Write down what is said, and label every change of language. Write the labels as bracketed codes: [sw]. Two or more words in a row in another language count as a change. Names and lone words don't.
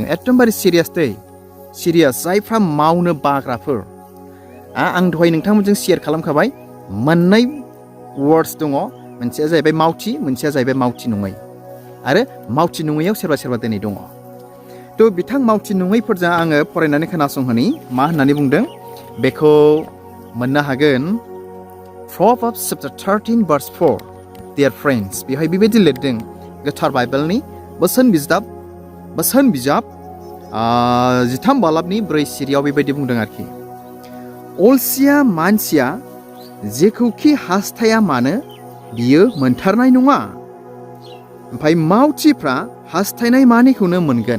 [brx] एकदमबारे सिरियास दै, सिरियास। जायफ्रा मावनो बाग्राफोर, आं दहाय नोंथांमोनजों शेयार खालामखाबाय, मोननै वार्डस दङ, मोनसेया जाहैबाय मावथि, मोनसेया जाहैबाय मावथि नङै। आरो मावथि नङैयाव सोरबा सोरबा दिनै दङ। थ' बिथां मावथि नङैफोरजों आङो फरायनानै खोनासंहोनि मा होननानै बुंदों। बेखौ मोननो हागोन Proverbs [en] chapter 13 verse 4. Dear friends, [brx] बेवहाय बेबायदि लिरदों गोथार बाइबेलनि बोसोन बिजाब 13 बालाबनि 4 सिरियाव बेबायदि बुंदों आरोखि। अलसिया मानसिया जेखौखि हास्थाया मानो बियो मोनथारनाय नङा, ओमफ्राय मावथिफ्रा हास्थायनाय मानिखौनो मोनगोन।